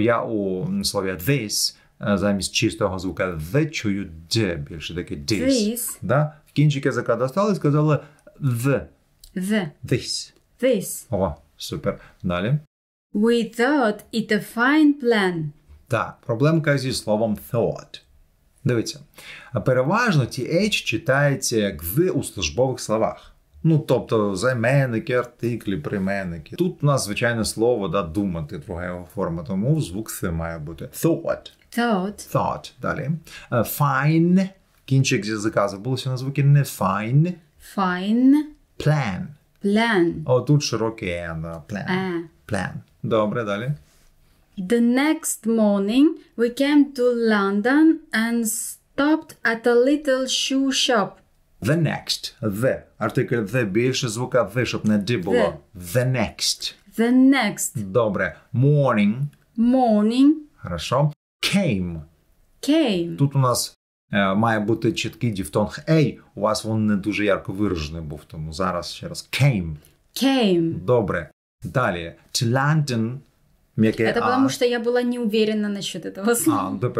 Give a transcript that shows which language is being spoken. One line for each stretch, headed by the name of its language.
Ukrainian: Я у слові this замість чистого звука the чую d більше, таке this. Да? В кінчик язика достали і сказали the. This. О, супер. Далі.
English: We thought it a fine plan.
Ukrainian: Так, проблемка зі словом thought. Дивіться, переважно th читається як «the» у службових словах. Ну, тобто, займенники, артиклі, прийменники. Тут у нас, звичайне слово, да, думати, друга його форма, тому звук «th» має бути.
English: Thought. Thought. Далі. Fine.
Ukrainian: Кінчик з язика забулося на звуки не fine.
English: Fine.
Ukrainian: Plan. Отут широкий N, да. Plan. Добре, далі.
English: The next morning we came to London and stopped at a little shoe shop. The next. The.
Ukrainian: Артикль the більше звука the, щоб не d було.
English: The next. Добре. Morning. Хорошо. Came.
Ukrainian: Тут у нас має бути чіткий дифтонг A. У вас він не дуже ярко виражений був, тому зараз ще раз.
English: Came. Добре. Далі. To London.
Russian: Это потому, что я была не уверена насчет этого слова.